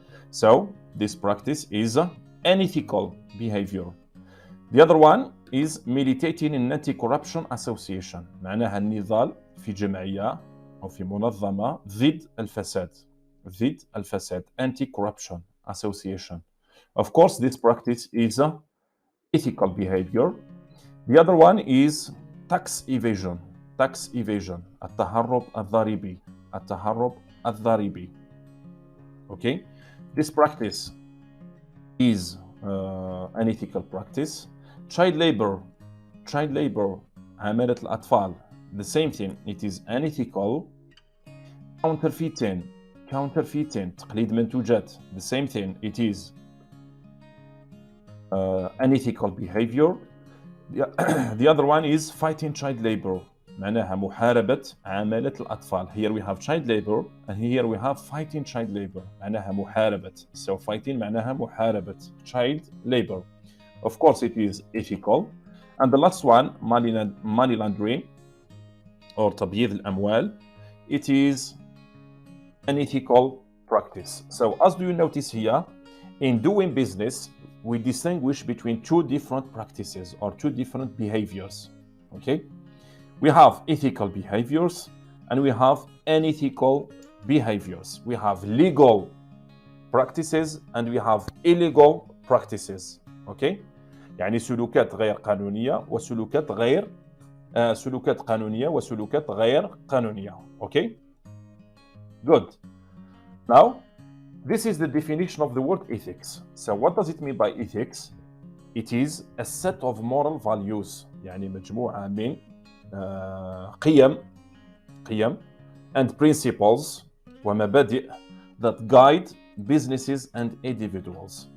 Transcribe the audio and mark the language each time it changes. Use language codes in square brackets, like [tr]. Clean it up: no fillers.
[en] So this practice is unethical behavior. The other one is militating in anti-corruption association. [ar] معناها النضال في جمعية أو في منظمة ضد الفساد. ضد الفساد. [en] Anti-corruption association. Of course, this practice is ethical behavior. The other one is tax evasion. [ar] Tax evasion. التهرب الضريبي. التهرب الضريبي. Okay? [en] This practice is an ethical practice. Child labor. Child labor. عمالة الأطفال. The same thing. It is unethical. Counterfeiting. Counterfeiting. تقليد منتوجات. The same thing. It is unethical behavior. The other one is fighting child labor. [ar] معناها محاربة عمالة الأطفال. [en] Here we have child labor and here we have fighting child labor. [ar] معناها محاربة. [en] So fighting [ar] معناها محاربة [en] child labor. Of course it is ethical. And the last one, money laundering or تبييض الأموال. It is an ethical practice. So as you notice here, in doing business, we distinguish between two different practices or two different behaviors. Okay? We have ethical behaviors and we have unethical behaviors. We have legal practices and we have illegal practices. Okay? [ar] يعني سلوكات غير قانونية وسلوكات غير سلوكات قانونية وسلوكات غير قانونية. [en] Okay? Good. Now, this is the definition of the word ethics. So what does it mean by ethics? It is a set of moral values. [ar] يعني مجموعة من قيم [en] and principles [ar] ومبادئ [en] that guide businesses and individuals.